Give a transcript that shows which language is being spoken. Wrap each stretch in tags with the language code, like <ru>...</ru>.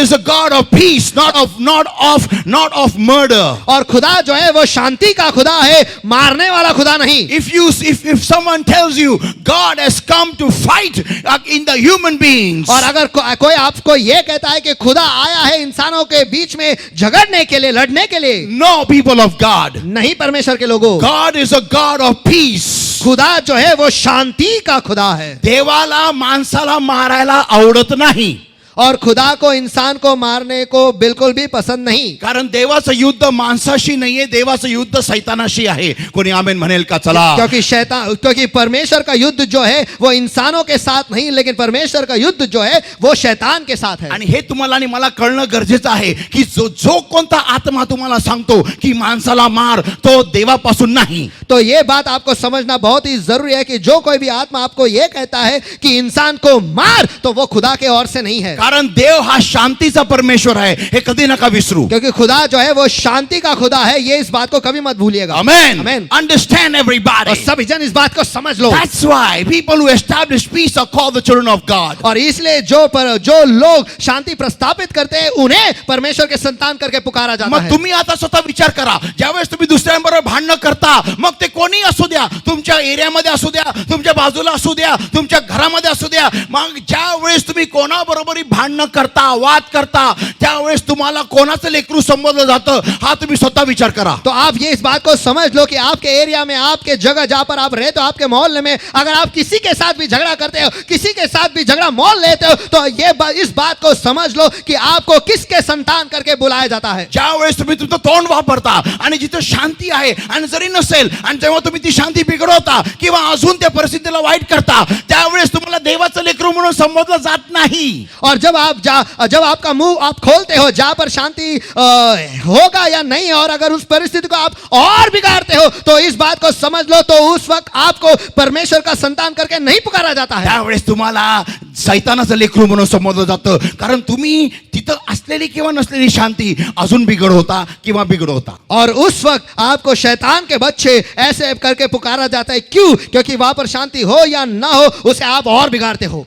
<en>is a God of peace, not of murder.</en> <hi>और खुदा जो है वो शांति का खुदा है, मारने वाला खुदा नहीं।</hi> <en>If someone tells you God has come to fight in the human beings,</en> <hi>और अगर कोई आपको ये कहता है कि खुदा आया है इंसानों के बीच में झगड़ने के लिए, लड़ने के लिए,</hi> <en>no, people of God.</en> <hi>नहीं परमेश्वर के लोगों,</hi> <en>God is a God of peace.</en> <hi>खुदा जो है वो शांति का खुदा है।</hi> <mr>देवाला माणसाला मारायला आवडत नाही.</mr> <hi>और खुदा को इंसान को मारने को बिल्कुल भी पसंद नहीं,</hi> <mr>कारण देवाचं युद्ध माणसाशी नाहीये, देवाचं युद्ध सैतानाशी आहे. कोणी आमेन म्हणेल का? चला.</mr> <hi>क्योंकि परमेश्वर का युद्ध जो है वो इंसानों के साथ नहीं, लेकिन परमेश्वर का युद्ध जो है वो शैतान के साथ है.</hi> <mr>आणि हे तुम्हाला आणि मला कळणं गरजेचं आहे की जो कोणता आत्मा तुम्हाला सांगतो की माणसाला मार, तो देवापासून नाही.</mr> <hi>तो ये बात आपको समझना बहुत ही जरूरी है कि जो कोई भी आत्मा आपको ये कहता है कि इंसान को मार, तो वो खुदा के ओर से नहीं है.</hi> <mr>कारण देव हा शांतीचा परमेश्वर आहे, हे कधी नका विसरू.</mr> <hi>क्योंकि खुदा जो है वो शांति का खुदा है, ये इस बात को कभी मत भूलिएगा.</hi> <en>Amen. Amen. Understand everybody.</en> <hi>और सभी जन इस बात को समझ लो.</hi> <en>That's why people who establish peace are called the children of God.</en> <hi>और इसलिए जो लोग शांति प्रस्थापित करते हैं उन्हें परमेश्वर के संतान करके पुकारा जाता</hi> <mr>मग</mr> <hi>है.</hi> <mr>तुम्ही आता स्वतः विचार करा, ज्यावेळेस तुम्ही दुसऱ्यांबरोबर भांडणं करता, मग ते कोणी असू द्या, तुमच्या एरियामध्ये असू द्या, तुमच्या बाजूला असू द्या, तुमच्या घरामध्ये असू द्या, मग ज्या वेळेस तुम्ही कोणाबरोबरी भांडणं करता, वाद करता, त्यावेळेस तुम्हाला कोणाचं लेकरू संबोधलं जातं, हा तुम्ही स्वतः विचार करा.</mr> <hi>तो आप ये इस बात को समझ लो कि आपके एरिया में, आपके जगह जहां पर आप रहते हो, आपके मोहल्ले में अगर आप किसी के साथ भी झगड़ा करते हो, किसी के साथ भी झगड़ा मोल लेते हो, तो इस बात को समझ लो कि आपको किसके संतान करके बुलाया जाता है.</hi> <mr>ज्यावेळेस तुम्ही तुमचं तोंड वापरता आणि जिथे शांती आहे आणि जरी नसेल, आणि जेव्हा तुम्ही ती शांती बिघडवता किंवा अजून त्या परिस्थितीला वाईट करता, त्यावेळेस तुम्हाला देवाचं लेकरू म्हणून संबोधलं जात नाही.</mr> <hi>और जब आपका मुंह आप खोलते हो जहां पर शांति होगा या नहीं, और अगर उस परिस्थिति को आप और बिगाड़ते हो, तो इस बात को समझ लो, तो उस वक्त आपको परमेश्वर का संतान करके नहीं पुकारा जाता है.</hi> <mr>त्यावेळेस तुम्हाला सैतानाचं लेकरू म्हणून संबोधलं जातं, कारण तुम्ही तिथं असलेली किंवा नसलेली शांती अजून बिघडवता किंवा बिघडवता.</mr> <hi>और उस वक्त आपको शैतान के बच्चे ऐसे करके पुकारा जाता है. क्यों? क्योंकि वहां पर शांति हो या ना हो, उसे आप और बिगाड़ते हो.</hi>